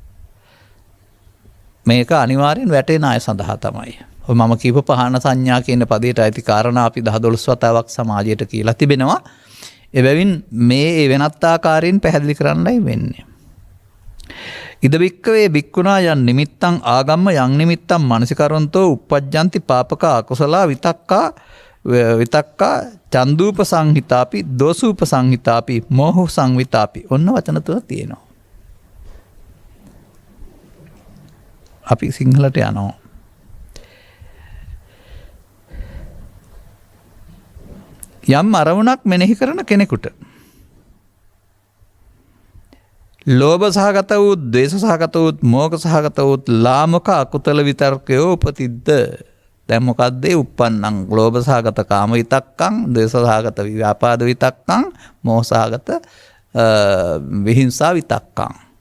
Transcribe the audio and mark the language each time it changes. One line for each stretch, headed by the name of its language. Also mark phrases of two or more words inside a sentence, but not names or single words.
Sinhala: මේක අනිවාර්යෙන් වැටෙන අය සඳහා තමයි. ඔය මම කියපු පහන සංඥා කියන පදයට අයිති කාරණා අපි 10-12 වතාවක් සමාජයට කියලා තිබෙනවා. එබැවින් මේ වෙනත් ආකාරයෙන් පැහැදිලි කරන්නයි වෙන්නේ.
Pali: ඉද බික්කවේ බික්කුණා යන් නිමිත්තං ආගම්ම යන් නිමිත්තං මනසිකරොන්තෝ uppajjanti පාපක අකුසලා විතක්කා චන්දූප සංහිතාපි දෝසූප සංහිතාපි මෝහ සංවිතාපි.
Sinhala: ඔන්න වචන තුන තියෙනවා. අපි සිංහලට යනවා. යම් අරමුණක් මෙනෙහි කරන කෙනෙකුට ලෝභ සහගත වූ, ද්වේෂ සහගත වූ, මෝහ සහගත වූ ලාමක අකුසල විතර්කයෝ උපතිද්ද දැන් මොකද්ද
Pali: උප්පන්නං ලෝභ සහගත කාම විතක්කං ද්වේෂ සහගත ව්‍යාපාද විතක්කං මෝහ සහගත විහිංසා විතක්කං.